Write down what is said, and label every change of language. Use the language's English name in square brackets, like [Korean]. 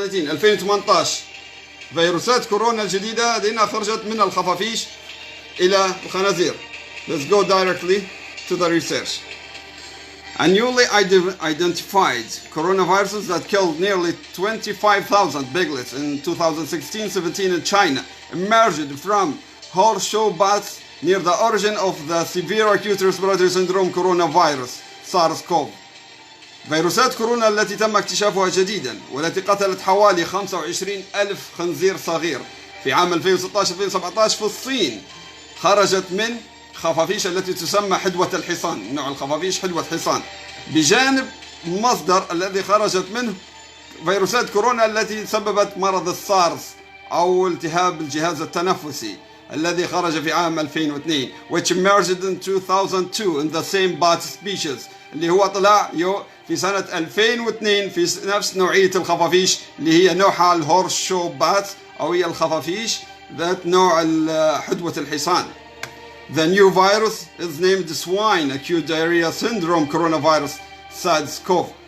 [Arabic] 2018 فيروسات كورونا الجديدة هذه خرجت من الخفافيش إلى الخنازير. [English] Let's go directly to the research. A newly identified coronaviruses that killed nearly 25,000 piglets in 2016-17 in China emerged from horseshoe bats near the origin of the severe acute respiratory syndrome coronavirus SARS-CoV. [Arabic] فيروسات كورونا التي تم اكتشافها جديدا والتي قتلت حوالي 25 ألف خنزير صغير في عام 2016-2017 في الصين خرجت من خفافيش التي تسمى حدوة الحصان. نوع الخفافيش حدوة حصان بجانب المصدر الذي خرجت منه فيروسات كورونا التي سببت مرض السارس أو التهاب الجهاز التنفسي الذي خرج في عام 2002 [English] which emerged in 2002 in the same bat species [Arabic] اللي هو طلع في سنة 2002 في نفس نوعية الخفافيش اللي هي نوعها الهورس شو بات أو هي الخفافيش ذات نوع حدوة الحصان. [English] The new virus is named swine acute diarrhea syndrome coronavirus SARS-CoV.